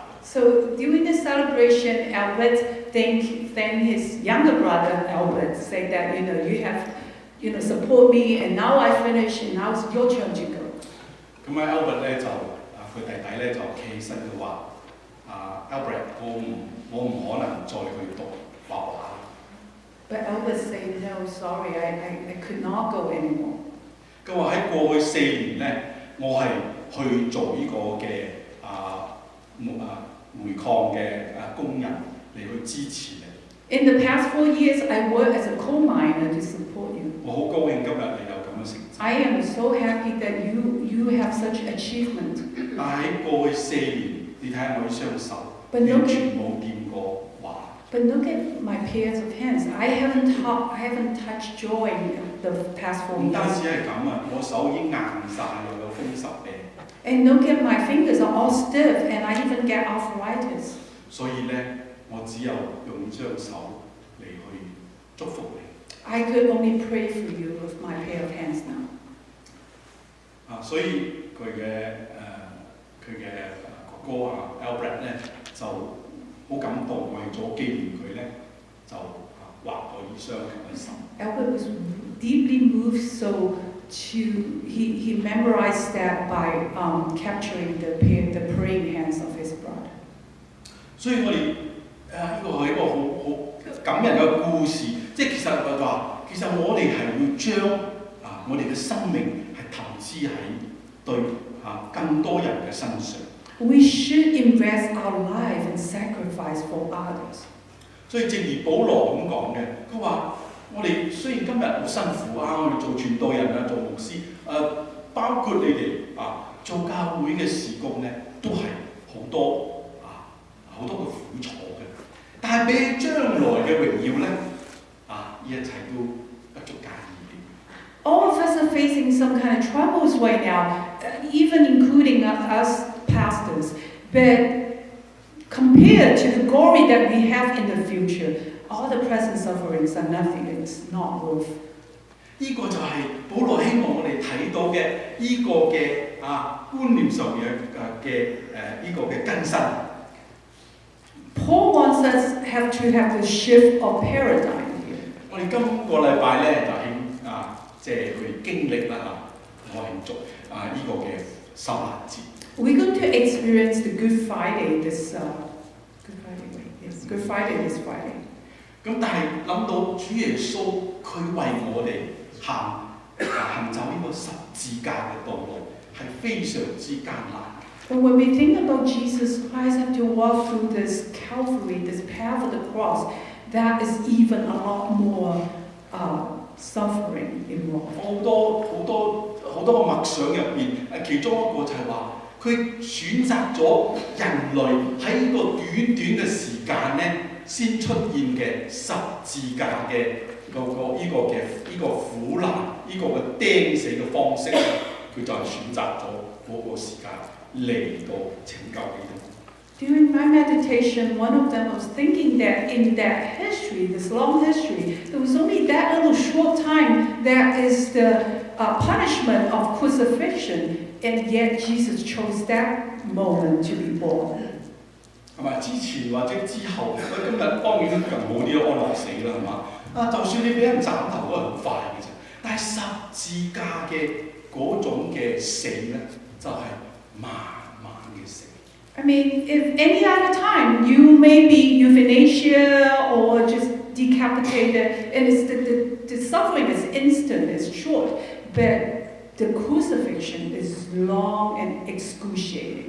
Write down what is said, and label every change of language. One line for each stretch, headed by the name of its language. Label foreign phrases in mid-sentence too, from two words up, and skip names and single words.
English: So during the celebration, Albert thanked his younger brother Albert, saying that you have support me, and now I finish, and now it's your turn to go.
Cantonese: Albert 咧就佢弟弟咧就企起身佢話Albert 我唔可能再去讀畫畫。
English: But Albert said no, sorry, I could not go anymore.
Cantonese: 佢話喺過去4年咧，我係去做呢個嘅煤礦嘅工人嚟去支持你。
English: In the past 4 years, I worked as a coal miner to support you.
Cantonese: 我好高興今日你有咁嘅成績。
English: I am so happy that you have such achievement.
Cantonese: 但喺過去4年，你睇下我啲雙手，完全冇掂過畫。
English: But look at my pairs of hands. I haven't touched drawing in the past 4 years.
Cantonese: 唔單止係咁我手已經硬晒，又有風濕病。
English: And look at my fingers are all stiff, and I even get arthritis.
Cantonese: 所以咧，我只有用雙手嚟去祝福你。
English: I could only pray for you with my pair of hands now.
Cantonese: 所以佢嘅哥哥Albert 咧就好感動，為咗紀念佢咧就畫咗呢雙嘅手。
English: Albert was deeply moved, so he memorized that by capturing the praying hands of his brother.
Cantonese: 所以我哋呢個係一個好感人嘅故事，即係其實佢話，其實我哋係要將我哋嘅生命係投資喺對更多人嘅身上。
English: We should invest our life and sacrifice for others.
Cantonese: 所以正如保羅咁講嘅，佢話我哋雖然今日好辛苦我哋做傳道人做牧師包括你哋做教會嘅事工咧，都係好多嘅苦楚嘅。但係比起將來嘅榮耀咧，呢一切都不足介意。
English: All of us are facing some kind of troubles right now, even including us pastors. But compared to the glory that we have in the future, all the present sufferings are nothing. It's not worth.
Cantonese: 呢個就係保羅希望我哋睇到嘅呢個嘅觀念上面嘅呢個嘅更新。
English: Paul wants us to have the shift of paradigm here.
Cantonese: 我哋今個禮拜咧就即係去經歷啦我慶祝呢個嘅受難節。
English: We're going to experience the Good Friday this Good Friday this Friday.
Cantonese: 咁但係諗到主耶穌佢為我哋行走呢個十字架嘅道路係非常之艱難。
English: But when we think about Jesus Christ have to walk through this Calvary, this path of the cross, that is even a lot more suffering involved.
Cantonese: 好多默想入邊，其中一個就係話，佢選擇咗人類喺呢個短嘅時間咧，先出現嘅十字架嘅呢個苦難，呢個嘅釘死嘅方式，佢就係選擇咗嗰個時間嚟到拯救你哋。
English: During my meditation, one of them was thinking that in that history, this long history, there was only that little short time that is the punishment of crucifixion, and yet Jesus chose that moment to be born.
Cantonese: 係咪？之前或者之後，今日當然更冇呢個安樂死啦，係嘛？就算你俾人斬頭都係好快嘅啫。但係十字架嘅嗰種嘅死咧，就係慢慢嘅死。
English: I mean, if any other time you may be euthanasia or just decapitated, and the suffering is instant, it's short, but the crucifixion is long and excruciating.